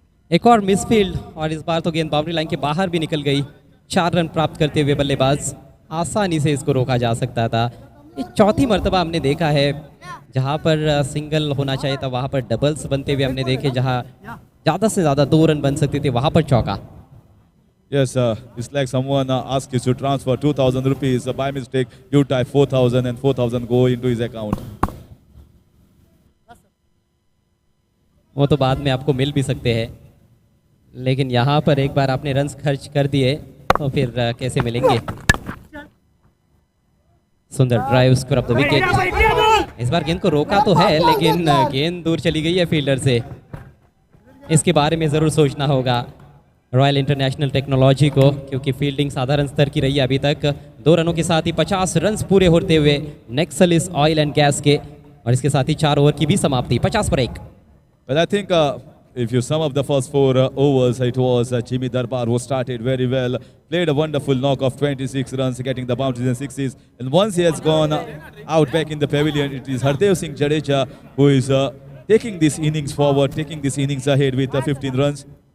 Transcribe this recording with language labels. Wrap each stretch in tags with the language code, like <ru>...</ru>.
<hi>एक और मिसफील्ड और इस बार तो गेंद बाउंड्री लाइन के बाहर भी निकल गई। 4 रन प्राप्त करते हुए बल्लेबाज, आसानी से इसको रोका जा सकता था। ये चौथी मर्तबा हमने देखा है जहां पर सिंगल होना चाहिए था वहां पर डबल्स बनते हुए हमने देखे, जहां ज़्यादा से ज़्यादा 2 रन बन सकते थे वहां पर चौका।</hi> <en>Yes, it's like someone asked you to transfer 2,000 rupees. By mistake, you type 4,000 and 4,000 go into his account.</en> <hi>वो तो बाद में आपको मिल भी सकते हैं, लेकिन यहाँ पर एक बार आपने रन्स खर्च कर दिए तो फिर कैसे मिलेंगे। सुंदर drive,</hi> <en>Score off the wicket.</en> <hi>इस बार गेंद को रोका तो है लेकिन गेंद दूर चली गई है फील्डर से। इसके बारे में ज़रूर सोचना होगा रॉयल इंटरनेशनल टेक्नोलॉजी को, क्योंकि फील्डिंग साधारण स्तर की रही है अभी तक। 2 रनों के साथ ही 50 रन पूरे होते हुए नेक्सलिस ऑयल एंड गैस के, और इसके साथ ही 4 ओवर की भी समाप्ति 50 पर 1।</hi> <en>Well, I think if you sum up the first 4 overs, it was Jimmy Darbar who started very well, played a wonderful knock of 26 runs, getting the boundaries and sixes. And once he has gone out back in the pavilion, it is Hardev Singh Jadeja who is taking this innings forward, taking this innings ahead with 15 runs.</en>